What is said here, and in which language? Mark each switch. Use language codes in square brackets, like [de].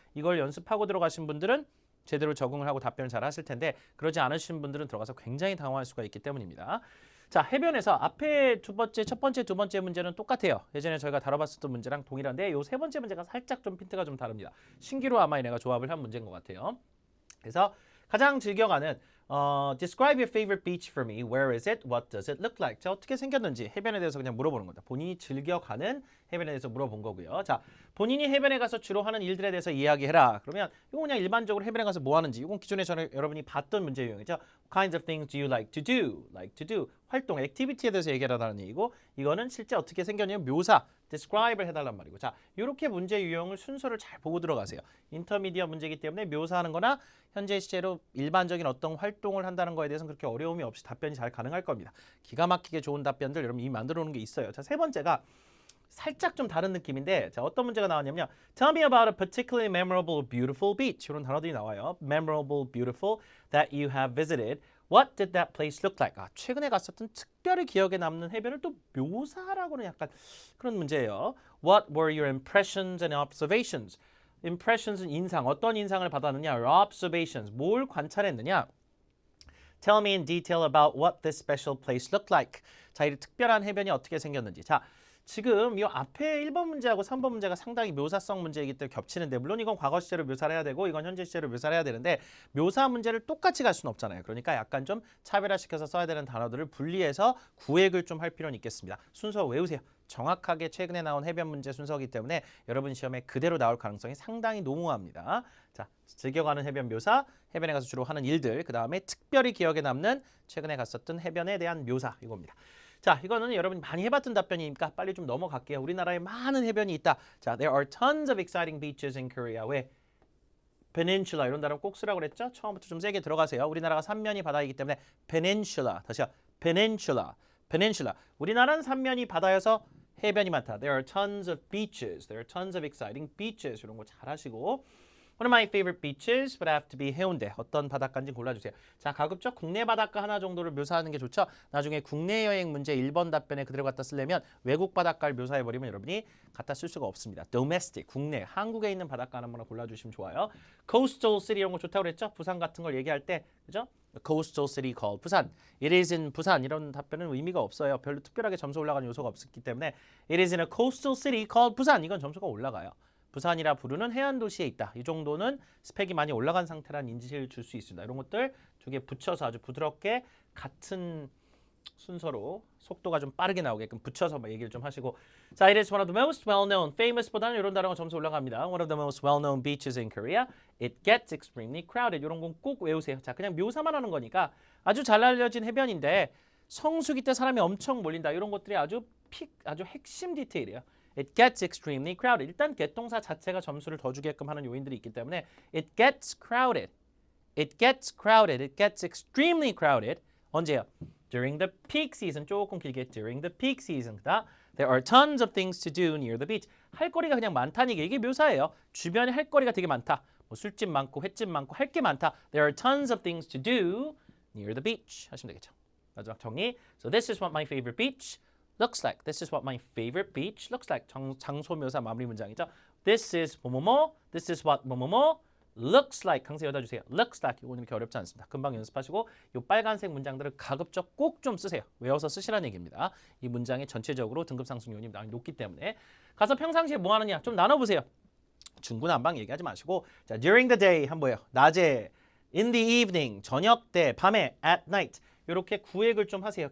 [ko] 이걸 연습하고 들어가신 분들은 제대로 적응을 하고 답변을 잘 하실 텐데 그러지 않으신 분들은 들어가서 굉장히 당황할 수가 있기 때문입니다. 자, 해변에서 앞에 첫 번째, 두 번째 문제는 똑같아요. 예전에 저희가 다뤄봤었던 문제랑 동일한데 요 세 번째 문제가 살짝 좀 핀트가 좀 다릅니다. 신기로 아마 얘네가 조합을 한 문제인 것 같아요. 그래서 가장 즐겨가는 [en] Describe your favorite beach for me. Where is it? What does it look like? [ko] 자, 어떻게 생겼는지 해변에 대해서 그냥 물어보는 겁니다. 본인이 즐겨가는 해변에 대해서 물어본 거고요. 자, 본인이 해변에 가서 주로 하는 일들에 대해서 이야기해라. 그러면 이거 그냥 일반적으로 해변에 가서 뭐 하는지 이건 기존에 여러분이 봤던 문제 유형이죠. [en] What kinds of things do you like to do? Like to do. [ko] 활동, 액티비티에 대해서 얘기하라는 얘기고 이거는 실제 어떻게 생겼냐면 묘사, describe를 해달란 말이고 자, 이렇게 문제 유형을 순서를 잘 보고 들어가세요. 인터미디어 문제이기 때문에 묘사하는 거나 현재 시제로 일반적인 어떤 활동을 한다는 거에 대해서는 그렇게 어려움이 없이 답변이 잘 가능할 겁니다. 기가 막히게 좋은 답변들 여러분 이미 만들어 놓은 게 있어요. 자, 세 번째가 살짝 좀 다른 느낌인데 자, 어떤 문제가 나왔냐면요. [en] Tell me about a particularly memorable, beautiful beach. [ko] 이런 단어들이 나와요. [en] Memorable, beautiful that you have visited. What did that place look like? [ko] 아, 최근에 갔었던 특별히 기억에 남는 해변을 또 묘사하라고는 약간 그런 문제예요. [en] What were your impressions and observations? [ko] Impressions은 인상, 어떤 인상을 받았느냐? Observations, 뭘 관찰했느냐? [en] Tell me in detail about what this special place looked like. [ko] 자, 이 특별한 해변이 어떻게 생겼는지. 자, 지금 이 앞에 1번 문제하고 3번 문제가 상당히 묘사성 문제이기 때문에 겹치는데 물론 이건 과거 시제로 묘사를 해야 되고 이건 현재 시제로 묘사를 해야 되는데 묘사 문제를 똑같이 갈 수는 없잖아요. 그러니까 약간 좀 차별화시켜서 써야 되는 단어들을 분리해서 구획을 좀 할 필요는 있겠습니다. 순서 외우세요. 정확하게 최근에 나온 해변 문제 순서이기 때문에 여러분 시험에 그대로 나올 가능성이 상당히 농후합니다. 자, 즐겨가는 해변 묘사, 해변에 가서 주로 하는 일들, 그 다음에 특별히 기억에 남는 최근에 갔었던 해변에 대한 묘사 이겁니다. 자, 이거는 여러분이 많이 해봤던 답변이니까 빨리 좀 넘어갈게요. 우리나라에 많은 해변이 있다. [en] 자, there are tons of exciting beaches in Korea. [ko] 왜? Peninsula 이런 단어 꼭 쓰라고 그랬죠? 처음부터 좀 세게 들어가세요. 우리나라가 삼면이 바다이기 때문에 Peninsula. [en] 다시요. Peninsula. Peninsula. [ko] 우리나라는 삼면이 바다여서 해변이 많다. [en] There are tons of beaches. There are tons of exciting beaches. [ko] 이런 거 잘 하시고. [en] One of my favorite beaches would have to be 해운대. [ko] 어떤 바닷가인지 골라주세요. 자, 가급적 국내 바닷가 하나 정도를 묘사하는 게 좋죠. 나중에 국내 여행 문제 1번 답변에 그대로 갖다 쓰려면 외국 바닷가를 묘사해버리면 여러분이 갖다 쓸 수가 없습니다. Domestic, 국내, 한국에 있는 바닷가 하나 골라주시면 좋아요. Coastal city 이런 거 좋다고 그랬죠? 부산 같은 걸 얘기할 때, 그죠? [en] A coastal city called 부산. It is in 부산. [ko] 이런 답변은 의미가 없어요. 별로 특별하게 점수 올라가는 요소가 없기 때문에 [en] It is in a coastal city called 부산. [ko] 이건 점수가 올라가요. 부산이라 부르는 해안 도시에 있다. 이 정도는 스펙이 많이 올라간 상태란 인지를 줄 수 있습니다. 이런 것들 두 개 붙여서 아주 부드럽게 같은 순서로 속도가 좀 빠르게 나오게끔 붙여서 얘기를 좀 하시고 자, [en] it is one of the most well-known, [ko] famous보다는 이런 단어가 점수 올라갑니다. [en] One of the most well-known beaches in Korea. It gets extremely crowded. [ko] 이런 건 꼭 외우세요. 자, 그냥 묘사만 하는 거니까 아주 잘 알려진 해변인데 성수기 때 사람이 엄청 몰린다. 이런 것들이 아주 핵심 디테일이에요. [en] It gets extremely crowded. [ko] 일단 get 동사 자체가 점수를 더 주게끔 하는 요인들이 있기 때문에 [en] it gets crowded. It gets crowded. It gets extremely crowded. [ko] 언제요? [en] During the peak season. [ko] 조금 길게 [en] during the peak season. 그다 There are tons of things to do near the beach. [ko] 할 거리가 그냥 많다는 게 이게 묘사예요. 주변에 할 거리가 되게 많다. 뭐 술집 많고 횟집 많고 할 게 많다. [en] There are tons of things to do near the beach. [ko] 하시면 되겠죠. 마지막 정리. [en] So this is what my favorite beach looks like. This is what my favorite beach looks like. [ko] 장소 묘사 마무리 문장이죠. [en] This is 뭐뭐뭐. This is what 뭐뭐뭐 looks like. [ko] 강세 여다 주세요. [en] Looks like. [ko] 이거는 이렇게 어렵지 않습니다. 금방 연습하시고 이 빨간색 문장들을 가급적 꼭 좀 쓰세요. 외워서 쓰시라는 얘기입니다. 이 문장이 전체적으로 등급 상승 요인이 높기 때문에 가서 평상시에 뭐 하느냐 좀 나눠보세요. 중구난방 얘기하지 마시고 자, [en] during the day [ko] 한번 보여. 낮에, [en] in the evening, [ko] 저녁 때, 밤에, [en] at night [ko] 이렇게 구획을 좀 하세요.